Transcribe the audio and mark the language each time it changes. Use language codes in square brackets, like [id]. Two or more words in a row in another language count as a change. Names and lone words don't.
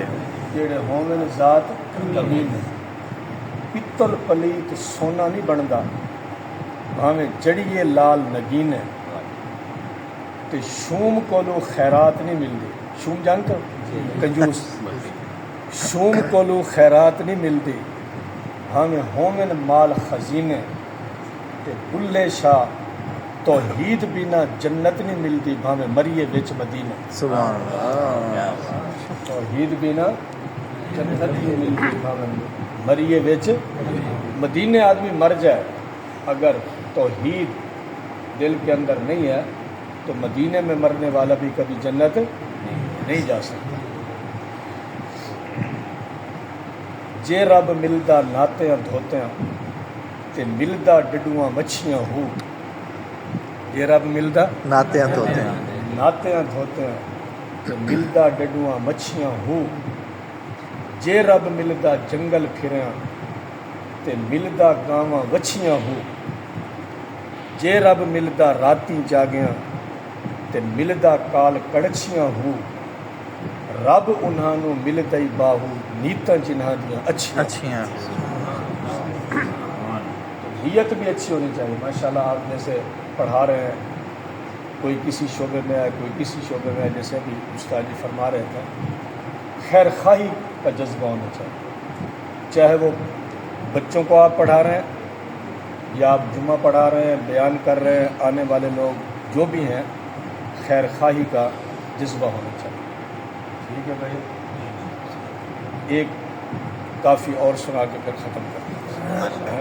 [pa] جڑے ہومن ذات کمینے، پتل پلیت سونا نہیں بنتا، بھاویں جڑیے لال نگینے، تے شوم کولو خیرات نہیں ملتی، شوم [ur] جانتے ہو؟ [pa] کنجوس، شوم کولو خیرات نہیں ملتی، ہمیں ہومن مال خزینے، تے بلے شاہ توحید بنا جنت نہیں ملتی، بھاویں مریے وچ مدینے۔ [ar] سبحان اللہ، [pa] توحید بنا جنت نہیں ملتی، بھاویں مریے وچ مدینے۔ [ur] آدمی مر جائے، اگر توحید دل کے اندر نہیں ہے تو مدینے میں مرنے والا بھی کبھی جنت نہیں جا سکتا۔ [pa] جے رب ملدا ناتیاں دھوتیاں تے ملدا ڈڈواں مچھیاں ہو، یہ رب ملدا [ur] ناتے ہیں ہوتے ہیں [pa] ناتیاں دھوتے ہیں تے ملدا ڈڈواں مچھیاں ہو جے رب ملدا جنگل پھریاں تے ملدا گاواں وچھیاں ہو جے رب ملدا راتی جاگیاں تے ملدا کال کڑچیاں ہو رب انہاں نو ملدا ہی باہو نیتاں جنہاں دیاں اچھیاں اچھیاں [ur] نیت بھی اچھی ہونی چاہیے ماشاءاللہ آپ جیسے پڑھا رہے ہیں کوئی کسی شعبے میں ہے کوئی کسی شعبے میں ہے جیسے بھی استاد جی فرما رہے تھے خیر خواہی کا جذبہ ہونا چاہیے چاہے وہ بچوں کو آپ پڑھا رہے ہیں یا آپ جمعہ پڑھا رہے ہیں بیان کر رہے ہیں آنے والے لوگ جو بھی ہیں خیر خواہی کا جذبہ ہونا چاہیے ٹھیک ہے بھائی ایک کافی اور سنا کے پھر ختم کرتے ہیں